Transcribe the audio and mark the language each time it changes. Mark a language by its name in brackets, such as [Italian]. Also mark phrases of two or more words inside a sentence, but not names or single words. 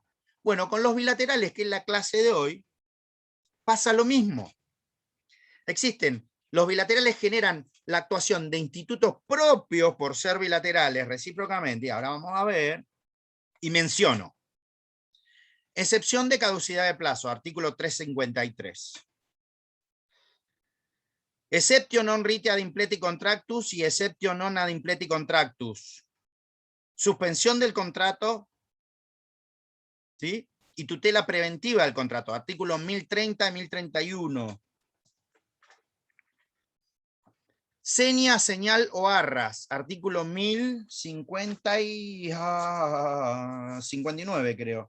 [Spanish] Bueno, con los bilaterales, que es la clase de hoy, pasa lo mismo. Existen, los bilaterales generan la actuación de institutos propios por ser bilaterales recíprocamente, y ahora vamos a ver, y menciono. Excepción de caducidad de plazo, artículo 353. [Latin] Exceptio non rite ad impleti contractus y exceptio non ad impleti contractus. [Spanish] Suspensión del contrato, ¿sí? Y tutela preventiva del contrato, artículos 1030 y 1031. Seña, señal o arras, artículo 1059, creo.